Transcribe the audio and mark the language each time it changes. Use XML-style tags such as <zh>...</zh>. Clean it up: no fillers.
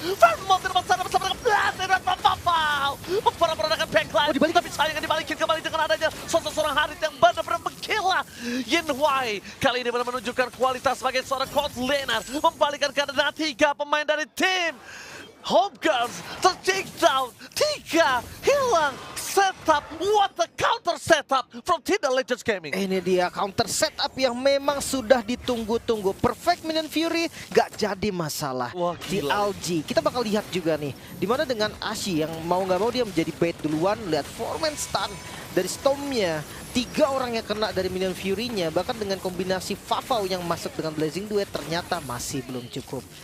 <id>Vermont di depan sana bersama dengan Blast dan Papa. Para peradakan backline, tapi sayangnya dibalikin kembali dengan adanya sosok seorang Harit yang benar-benar menggila. Yinhuai kali ini benar menunjukkan kualitas sebagai seorang court laner, membalikan keadaan 3 pemain dari tim Home Girls ter-take down, 3 hilang.</id> <en>Setup, what a counter setup from Tidal Legends Gaming.</en> <id>Ini dia counter setup yang memang sudah ditunggu-tunggu. Perfect Minion Fury gak jadi masalah. Wah, TLG, kita bakal lihat juga nih, dimana dengan Ashi yang mau nggak mau dia menjadi bait duluan. Lihat 4-man stun dari Stormnya. 3 orang yang kena dari Minion Fury-nya, bahkan dengan kombinasi Vavau yang masuk dengan Blazing Duet ternyata masih belum cukup.</id>